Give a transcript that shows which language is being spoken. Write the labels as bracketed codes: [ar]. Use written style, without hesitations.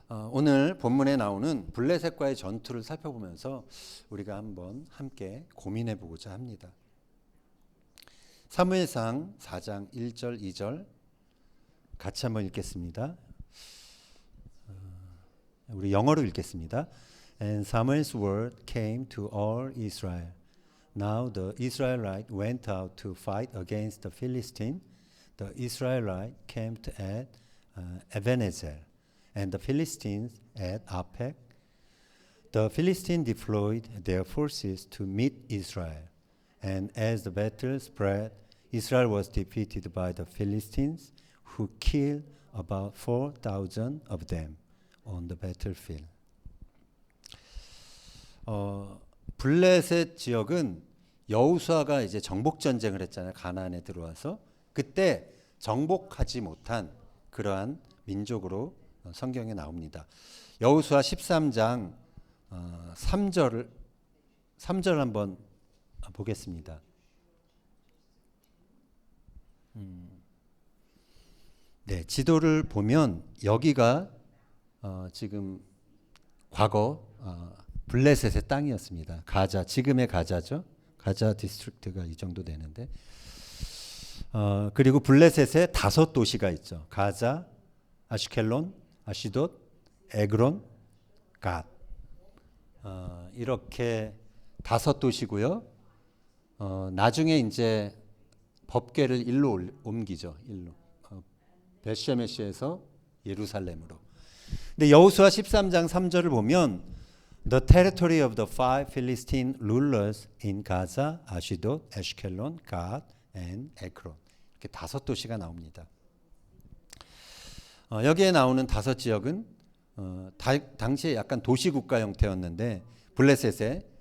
[ko] 오늘 본문에 나오는 블레셋과의 전투를 살펴보면서 우리가 한번 함께 고민해 보고자 합니다. 사무엘상 4장 1절 2절 같이 한번 읽겠습니다. 우리 영어로 읽겠습니다. [en] And Samuel's word came to all Israel. Now the Israelites went out to fight against the Philistines. The Israelites camped at Ebenezer, and the Philistines at Aphek. The Philistines deployed their forces to meet Israel, and as the battle spread, Israel was defeated by the Philistines, who killed about 4,000 of them on the battlefield. [ko] 블레셋 지역은 여호수아가 이제 정복 전쟁을 했잖아요. 가나안에 들어와서 그때 정복하지 못한 그러한 민족으로 성경에 나옵니다. 여호수아 13장 3절 한번 보겠습니다. 네, 지도를 보면 여기가 지금 과거 블레셋의 땅이었습니다. 가자, 지금의 가자죠. 가자 디스트릭트가 이 정도 되는데 그리고 블레셋에 5도시가 있죠. 가자, 아슈켈론, 아시돗, 에그론, 갓. 이렇게 5도시고요. 나중에 이제 법궤를 일로 옮기죠. 일로. 벳셰메시에서 예루살렘으로. 근데 여호수아 13장 3절을 보면 [en] The territory of the five Philistine rulers in Gaza, Ashdod, Ashkelon, Gad, and Ekron. [ko] 이렇게 5도시가 나옵니다. 여기에 나오는 5지역은 당시에 약간 도시국가 형태였는데 블레셋의